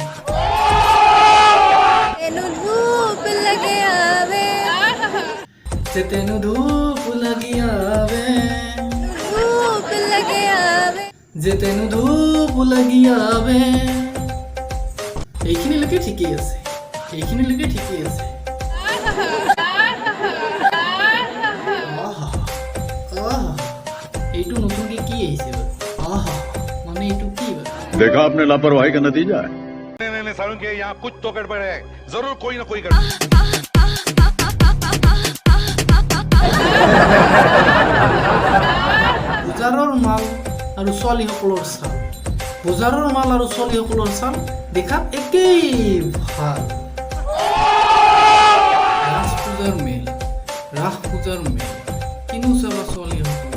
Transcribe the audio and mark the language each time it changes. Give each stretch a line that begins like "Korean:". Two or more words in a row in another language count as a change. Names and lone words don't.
Assamese: তেনো ধূপ লাগি আবে যেতেনো ধূপ লাগি আবে এইখিনিলৈকে ঠিকেই আছে এইখিনিলৈকে ঠিকেই আছে এইটো নতুনকে কি আহিছে আহা মানে এইটো কি
Hindi: देखा आपने लापरवाही का नतीजा है नहीं सारुण के यहाँ कुछ तो गड़बड़ है जरूर कोई ना कोई गड़बड़
Assamese: বজাৰৰ মাল আৰু ছোৱালীসকলৰ চাল বজাৰৰ মাল আৰু ছোৱালীসকলৰ চাল দেখাত একেই ভাল ৰাস পূজাৰ মেল কিনো চাবা ছোৱালীসকল